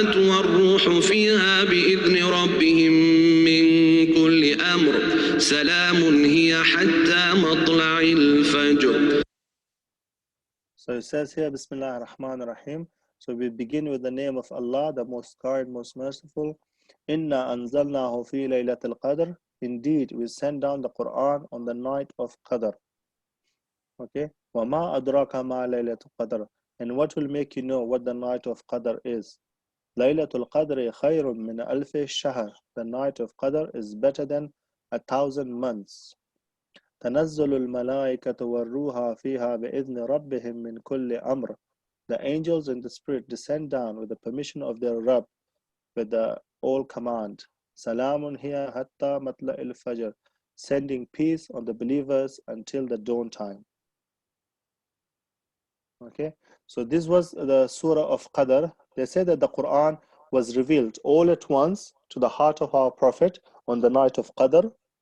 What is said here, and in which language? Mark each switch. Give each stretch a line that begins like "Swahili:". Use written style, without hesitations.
Arabic: والروح فيها بإذن ربهم من كل أمر سلام هي حتى مطلع الفجر.
English: So it says here,
Arabic: Bismillah ar-Rahman ar-Rahim.
English: So we begin with the name of Allah, the most kind, most merciful.
Arabic: Inna anzalnahu fi laylatil qadr.
English: Indeed, we send down the Quran on the night of Qadr. Okay.
Arabic: Wa ma adraka ma laylatul qadr.
English: And what will make you know what the night of Qadr is?
Arabic: Laylatul Qadr khayrun min 1000 shahr.
English: The night of Qadr is better than 1000 months.
Arabic: تنزل الملائكة والروح فيها بإذن ربهم من كل أمر.
English: The angels and the spirit descend down with the permission of their Rabb, with the all command.
Arabic: سلام هي حتى مطلع الفجر.
English: Sending peace on the believers until the dawn time. Okay, so this was the Surah of Qadr. They say that the Quran was revealed all at once to the heart of our Prophet on the night of Qadr.